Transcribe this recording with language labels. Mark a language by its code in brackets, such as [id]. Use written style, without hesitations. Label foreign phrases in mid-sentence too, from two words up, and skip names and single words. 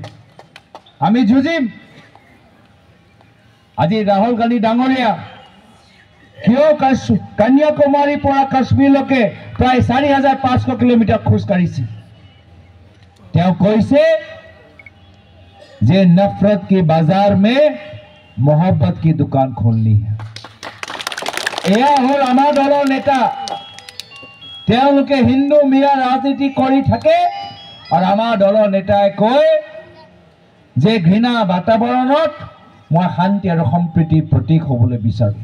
[as] আমি যুঁজিম। আজি ৰাহুল গান্ধী ডাঙৰীয়া কিয় কন্যাকুমাৰীৰ পৰা কাশ্মীৰলৈকে প্ৰায় 4500 কিলোমিটাৰ খোজ কাঢ়িছে? তেওঁ কৈছে যে [hi] नफ़रत की बाज़ार में मोहब्बत की दुकान खोलनी है। [as] এয়া হ'ল আমাৰ দলৰ নেতা। তেওঁলোকে হিন্দু মিয়া ৰাজনীতি কৰি থাকে আৰু আমাৰ দলৰ নেতাই কয় যে ঘৃণা বাতাবৰণত মই শান্তি আৰু সম্প্ৰীতিৰ প্ৰতীক হ'বলৈ বিচাৰোঁ।